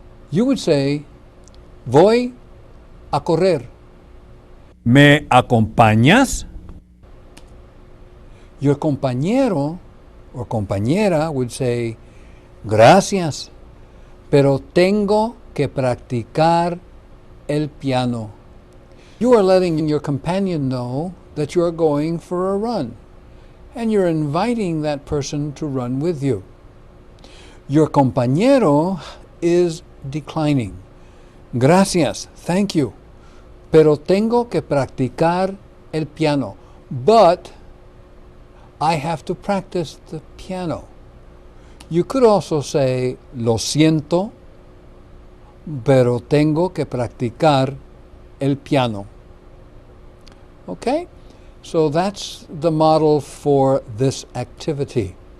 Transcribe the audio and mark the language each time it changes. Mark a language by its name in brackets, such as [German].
[Spanish] You would say, voy a correr. ¿Me acompañas? Your compañero or compañera would say, gracias, pero tengo que practicar el piano. [English] You are letting your companion know that you are going for a run, and you're inviting that person to run with you. Your compañero is declining. [Spanish] Gracias, thank you, pero tengo que practicar el piano. [English] But I have to practice the piano. [Spanish] You could also say, lo siento, pero tengo que practicar el piano. Okay? [English] So that's the model for this activity.